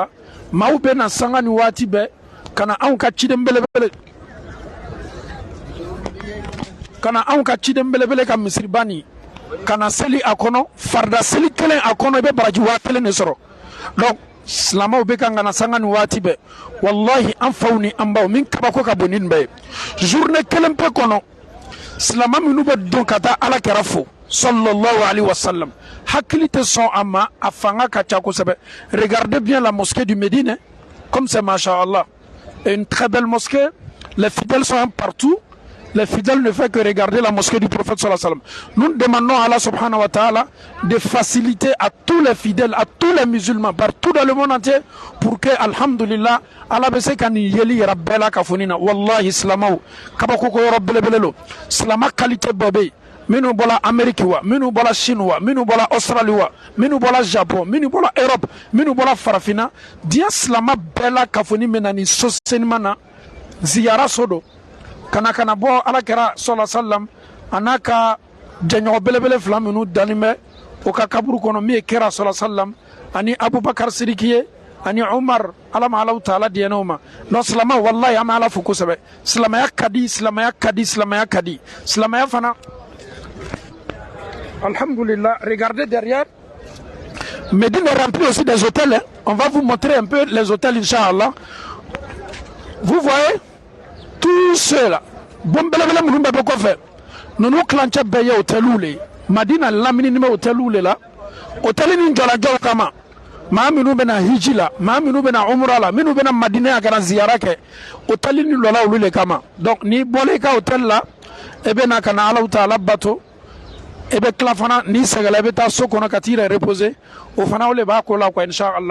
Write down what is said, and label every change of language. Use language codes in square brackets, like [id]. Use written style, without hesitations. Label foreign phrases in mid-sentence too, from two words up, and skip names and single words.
[bm] Maaw bɛ na sanga ni waati bɛɛ ka na anw ka ciden belebele, ka na anw ka ciden belebele ka misiriba nin ka na seli a kɔnɔ, farida seli kelen a kɔnɔ i bɛ baraji 1000 de sɔrɔ. Donc silamaw bɛ kan ka na sanga ni waati bɛɛ. Wallahi an faw ni an baw min kabako ka bon ni nin bɛɛ ye. Journée kelen pe kɔnɔ silama minnu bɛ don ka taa ala kɛra fo [ar] صلى الله عليه وسلم, [bm] hakili tɛ sɔn a ma, a fanga ka ca kosɛbɛ. [fr] Regardez bien la mosquée du Médine, comme c'est machallah, une très belle mosquée. Les fidèles sont partout. Les fidèles ne font que regarder la mosquée du prophète [ar] صلى الله عليه وسلم. [fr] Nous demandons à [ar] الله سبحانه وتعالى [fr] de faciliter à tous les fidèles, à tous les musulmans partout dans le monde entier, pour que alhamdulillah [bm] Allah be se ka nin yeli yɛrɛ bɛɛ la ka fɔ nin na. Wallahi silamaw kabako ko yɔrɔ belebele lo. Silama qualité bɛɛ bɛ yen, minnu bɔla Amérique wa, minnu bɔla Chine wa, minnu bɔla Australie wa, minnu bɔla Japon, minnu bɔla Europe, minnu bɔla farafina. Diɲɛ silama bɛɛ la ka fɔ nin bɛ na nin so senima na, ziyara so do. Kana bɔ ala kɛra [ar] صلى الله عليه وسلم [bm] a n'a ka jɛɲɔgɔn belebele fila minnu dannen bɛ o ka kaburu kɔnɔ, min ye kɛra [ar] صلى الله عليه وسلم [bm] ani Abubakar Sidiki ye ani Umar, ala ma alaw taala diɲɛnɛw ma. Donc silama wallahi an bɛ ala fo kosɛbɛ. Silamaya ka di, silamaya ka di, silamaya ka di. Silamaya fana alhamdulillah, [fr] regardez derrière. Médine est rempli aussi des hôtels, hein. On va vous montrer un peu les hôtels inchallah. Vous voyez tout cela, bon [bm] belebele minnu bɛ bɔ kɔfɛ, ninnu kilancɛ bɛɛ ye hôteliw le ye. Madina laminini bɛ hôteliw le la. Hôtel ni jɔlajɔw kama, maa minnu bɛ na hiji la, maa minnu bɛ na umra la, minnu bɛ na Madina ya ka na ziyara kɛ, hôtel ni lɔla olu le kama. Donc n'i bɔla i ka hôtel la, e bɛ na ka na Alahu Taala bato, e bɛ tila fana n'i sɛgɛla i bɛ taa so kɔnɔ ka t'i yɛrɛ reposer, o fana o le b'a ko la quoi inshallah.